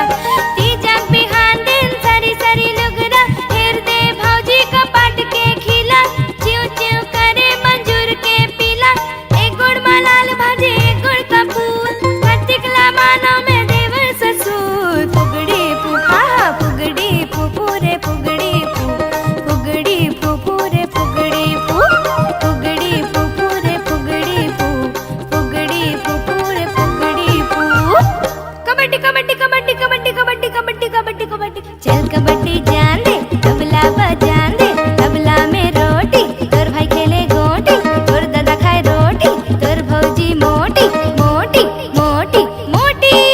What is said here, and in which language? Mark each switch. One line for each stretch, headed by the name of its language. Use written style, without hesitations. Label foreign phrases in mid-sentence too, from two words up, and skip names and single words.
Chhattisgarhi: तीजा बिहान दिन सरी सरी लुगरा, हेर दे भौजी कपाट के खिला, चिव चिव करे मंजूर के पीला। एक गुड़ मलाल भाजे एक गुड़ का फूल, कार्तिक ला मानो में देवर ससुर। पुगड़ी पुपा पुगड़ी पुपुरे पुगड़ी पु, पुगड़ी पुपुरे पुगड़ी पु, पुगड़ी पुपुरे पुगड़ी पु, पुगड़ी पुपुरे पुगड़ी पु। कबड्डी कबड्डी कबड्डी कबड्डी कबड्डी कबड्डी कबड्डी कबड्डी, चल कबड्डी जान दे तबला बजान दे। तबला में रोटी तोर भाई खेले गोटी, तोर दादा खाए रोटी, तोर भौजी मोटी मोटी मोटी मोटी।